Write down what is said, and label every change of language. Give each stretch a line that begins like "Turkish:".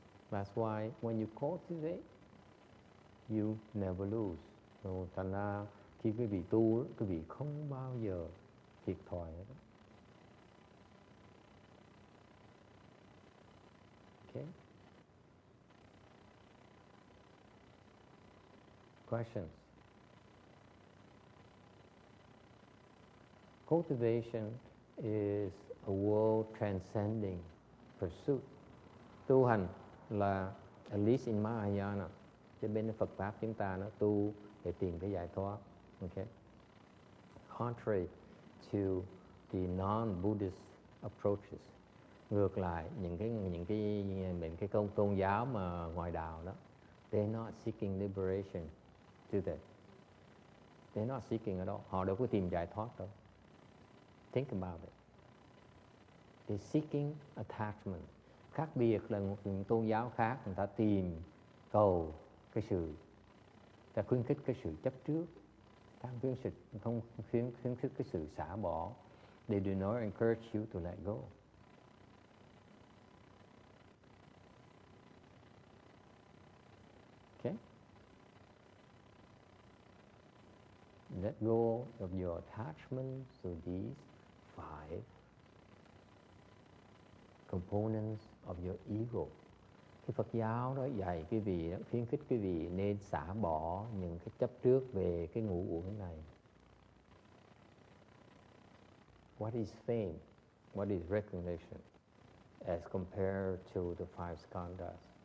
English: That's why when you cultivate, you never lose.
Vietnamese: So, thành ra khi quý vị tu, quý vị không bao giờ thiệt thòi hết.
English: Okay? Questions? Cultivation is a world transcending pursuit.
Vietnamese: Tu hành là,
English: at least in Mahayana,
Vietnamese: cho bên Phật Pháp chúng ta nó tu để tìm cái giải thoát.
English: Okay? Contrary to the non-Buddhist approaches.
Vietnamese: Ngược lại những cái tôn giáo mà ngoài đạo đó,
English: they're not seeking liberation, do they? They're not seeking at all.
Vietnamese: Họ đâu có tìm giải thoát đâu.
English: Think about it. They're seeking attachment.
Vietnamese: Khác biệt là những tôn giáo khác, người ta tìm cầu cái sự, ta khuyến khích cái sự chấp trước, ta không khuyến khích cái sự xả bỏ.
English: They do not encourage you to let go. Okay? Let go of your attachment to these 5 components of your ego.
Vietnamese: Cái Phật giáo đó dạy quý vị, khuyến khích quý vị nên xả bỏ những cái chấp trước về cái ngũ uẩn này.
English: What is fame? What is recognition? As compared to the 5 skandhas.